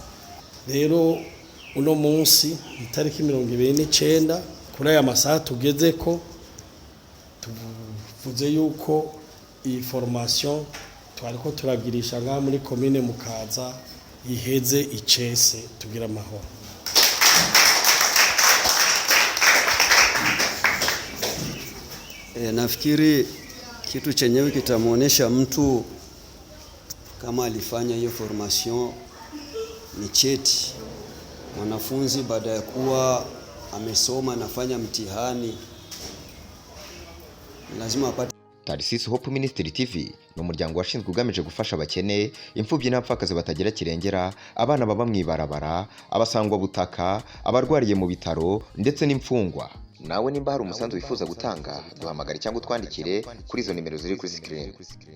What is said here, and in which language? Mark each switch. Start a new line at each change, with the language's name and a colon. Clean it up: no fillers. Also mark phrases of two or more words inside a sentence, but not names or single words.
Rundi: Rero uno munsi itariki 29 kuri aya masaha tugeze ko tuvuze yuko iyi formation twariko turagirisha nga muri commune Mukaza iheze icese, tugira amahoro.
Swahili: Nafikiri kitu chenyewe kitamuonesha mtu kama alifanya hiyo formation ni cheti. Mwanafunzi baada ya kuwa amesoma nafanya mtihani lazima apate.
Kinyarwanda: Tarisisi Hope Ministry TV ni umuryango washinzwe ugamije gufasha abakene, imfubyi n'abapfakazi batagira kirengera, abana baba mwibarabara, abasangwa butaka, abarwariye mu bitaro ndetse n'imfungwa. Nawe nimba hari umusanzu wifuza gutanga, duhamagare cyangwa utwandikire kuri izo nimero ziri kuri screen.